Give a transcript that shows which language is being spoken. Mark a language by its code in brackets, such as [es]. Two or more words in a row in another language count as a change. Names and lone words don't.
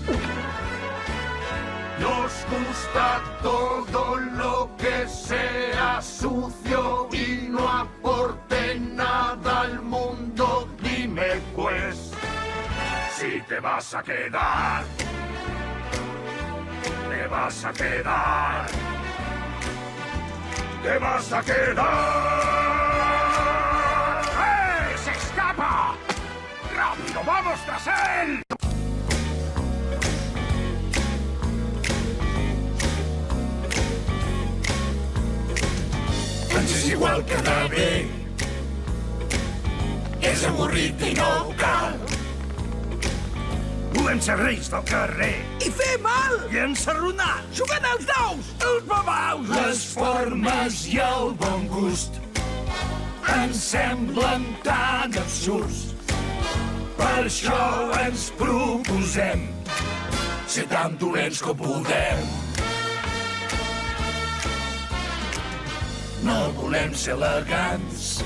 [es] Nos gusta todo lo que sea sucio y no aporte nada al mundo. Dime pues, si te vas a quedar. Te vas a quedar. Te vas a quedar. ¡Eh! ¡Se escapa! ¡Rápido, vamos tras él! [ca] Ens és igual quedar bé. És avorrit i no cal. Volem ser reis del carrer. I fer mal! I ensarronar. Jugant als daus! Els babaus! Les formes i el bon gust ens semblen tan absurds. Per això ens proposem ser tan dolents com podem. No volem ser elegants.